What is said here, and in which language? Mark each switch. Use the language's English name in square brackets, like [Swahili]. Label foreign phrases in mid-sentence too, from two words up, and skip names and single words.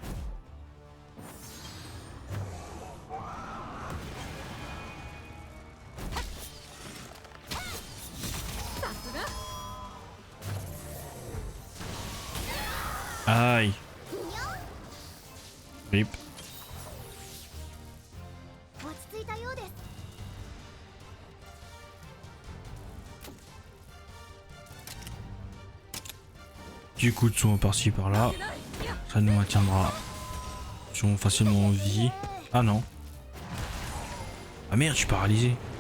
[French] Aïe. Rip. [Japanese] 落ち着いたようです。 [French] Du coup de soin par-ci par-là. Ça nous maintiendra facilement en vie. Ah non. Ah merde, je suis paralysé.